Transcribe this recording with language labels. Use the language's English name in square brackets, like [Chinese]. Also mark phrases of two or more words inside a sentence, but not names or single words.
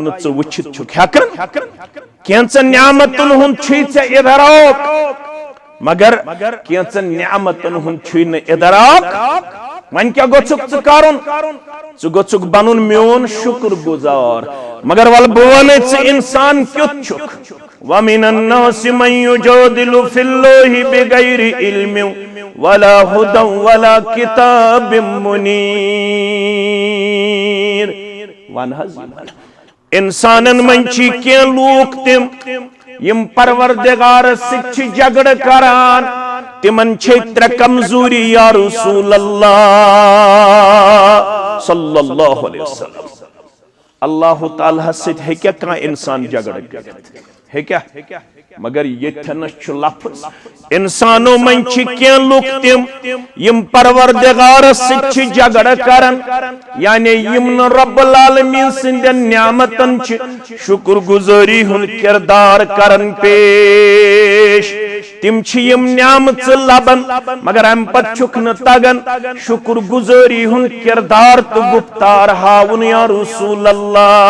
[Kashmiri] نہٕ ژٕ وٕچھِتھ چھُکھ ہٮ۪کان کینٛژن نعمتن ہُنٛد چھُے ژےٚ اِدراک مگر کینٛژن نعمتن ہُنٛد چھُے نہٕ اِدراک وۄنۍ کیٛاہ گوٚژھُکھ ژٕ کرُن ژٕ گوٚژھُکھ بنُن میون شُکر گُزار مگر وَلہٕ بہٕ وَنَے ژٕ اِنسان کیُتھ چھُکھ [Arabic] وَمِنَ النَّاسِ مَن یُجَادِلُ فِی اللہِ بِغَیْرِ عِلْمٍ وَلَا هُدًى وَلَا کِتابٍ [Kashmiri] مُنیٖر وَن حظ اِنسانن منٛز چھِ کینٛہہ لوٗکھ تِم یِم پروردگارس سۭتۍ چھِ جگڑٕ کران تِمن چھے ترٛےٚ کمزوری [Arabic] یا رسول اللہ صلی اللہ علیہ وسلم [Kashmiri] اللہ تعالیٰ سۭتۍ ہیٚکیٛاہ کانٛہہ اِنسان جگڑٕ کٔرِتھ ہیٚکیٛاہ مگر ییٚتھٮ۪نس چھُ لفظ اِنسانو منٛز چھِ کینٛہہ لُکھ تِم یِم پروردگارس سۭتۍ چھِ جگڑٕ کران یعنی یِم نہٕ رۄب العالمیٖن سٕنٛدٮ۪ن نعمتن چھِ شُکر گُزٲری ہُنٛد کِردار کران پیش تِم چھِ یِم نعمژٕ لبان مگر امہِ پتہٕ چھُکھ نہٕ تگان شُکر گُزٲری ہُنٛد کِردار تہٕ گُفتار ہاوُن [Arabic] یا رسول اللہ